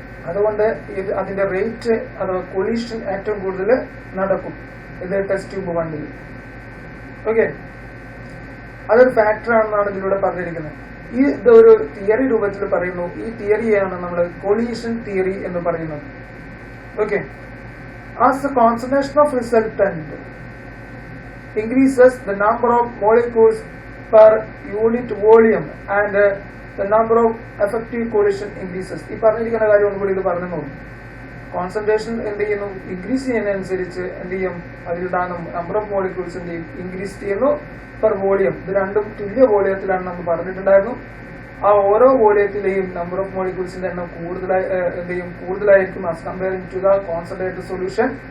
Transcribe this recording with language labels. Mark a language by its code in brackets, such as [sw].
[ml] അതുകൊണ്ട് അതിന്റെ റേറ്റ് അഥവാ കൊളീഷൻ ഏറ്റവും കൂടുതൽ നടക്കും ഇത് ടെസ്റ്റ് ട്യൂബ് 1. ഓക്കെ, അതൊരു ഫാക്ടർ ആണെന്നാണ് ഇതിലൂടെ പറഞ്ഞിരിക്കുന്നത്. ഇതൊരു തിയറി രൂപത്തിൽ പറയുന്നു. ഈ തിയറിയാണ് നമ്മൾ കൊളീഷൻ തിയറി എന്ന് പറയുന്നത്. [en] Okay, as the concentration of resultant increases, the number of molecules per unit volume and the number of effective collision increases. [ml] ഈ പറഞ്ഞിരിക്കുന്ന കാര്യം ഒന്നുകൂടി ഇത് പറഞ്ഞു നോക്കും. കോൺസെൻട്രേഷൻ എന്ത് ചെയ്യുന്നു, ഇൻക്രീസ് ചെയ്യുന്നതനുസരിച്ച് എന്ത് ചെയ്യും, അതിലുണ്ടാകുന്ന നമ്പർ ഓഫ് മോളിക്യൂൾസ് എന്ത് ചെയ്യും, ഇൻക്രീസ് ചെയ്യുന്നു പെർ വോളിയം. ഇത് രണ്ടും തുല്യ വോളിയത്തിലാണ് നമ്മൾ പറഞ്ഞിട്ടുണ്ടായിരുന്നു. ആ ഓരോ വോളിയത്തിലെയും നമ്പർ ഓഫ് മോളിക്യൂൾസിന്റെ എണ്ണം കൂടുതലായിരിക്കും [en] As comparing to the concentrated solution.